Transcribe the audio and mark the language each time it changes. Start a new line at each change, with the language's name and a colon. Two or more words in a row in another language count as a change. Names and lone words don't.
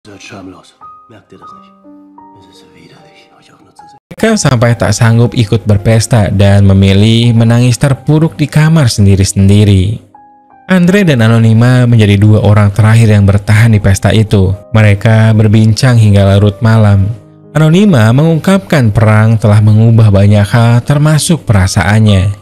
German: Seid schamlos. Merkt ihr das nicht? Es ist widerlich, euch auch nur zu sehen.
Indonesian: Mereka sampai tak sanggup ikut berpesta dan memilih menangis terpuruk di kamar sendiri-sendiri. Andre dan Anonima menjadi dua orang terakhir yang bertahan di pesta itu. Mereka berbincang hingga larut malam. Anonima mengungkapkan perang telah mengubah banyak hal termasuk perasaannya.